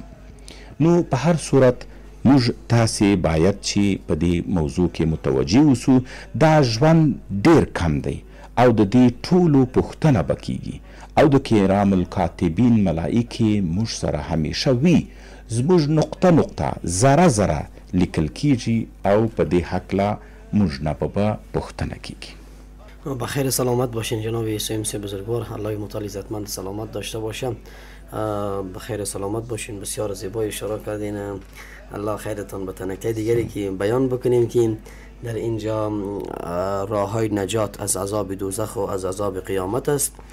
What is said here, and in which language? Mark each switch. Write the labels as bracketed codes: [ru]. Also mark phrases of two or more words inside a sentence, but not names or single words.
[ps] نو په هر صورت موږ تاسې باید چې په دې موضوع کې متوجه اوسو. دا ژوند ډیر کم دی او د دې ټولو پوښتنه به کیږي او د کرام الکاتبین ملائکې موږ سره همیشه وي. زموږ نقطه نقطه ذره ذره لیکل کیږي او په دې هکله موږ نه به پوښتنه کیږي. [fa] بخیر سلامت باشین جناب سیم سی بزرگوار، الله متعال عزتمند سلامت داشته باشم. بخیر سلامت باشین. بسیار زیبای اشاره کردین، الله خیرتان. به نکته دیگری که بیان بکنیم که در اینجا راه های نجات از عذاب دوزخ و از عذاب قیامت است.